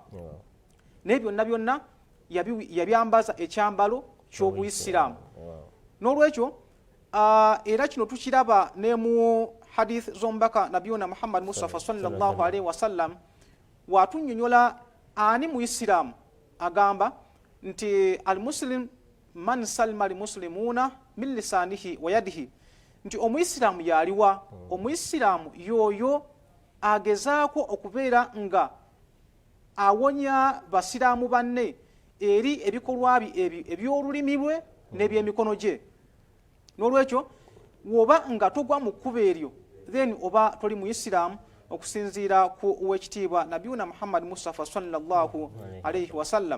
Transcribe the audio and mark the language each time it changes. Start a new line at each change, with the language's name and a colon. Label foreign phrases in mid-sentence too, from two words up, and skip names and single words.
Ganda: Naye byonna byonna yabyambaza ekyambalo ky'Obuyisiraamu. N'olwekyo era kino tukiraba ne mu hadith z'omubaka nabiyuna Muhammad Mustafa
Arabic: صلى الله عليه وسلم
Ganda: watunnyonnyola ani Muyisiraamu, agamba nti
Arabic: المسلم من سلم المسلمون من لسانه ويده,
Ganda: nti Omuyisiraamu yaliwa? Omuyisiraamu yoyo agezaako okubeera nga awonya basiraamu banne eri ebikolwa eby'olulimi lwe n'ebyemikono gye. N'olwekyo woba nga togwa mu kkubo eryo then oba toli Muyisiraamu, okusinziira ku owekitiibwa nabiyuna Muhammad Mustafa
Arabic: صلى الله عليه وسلم.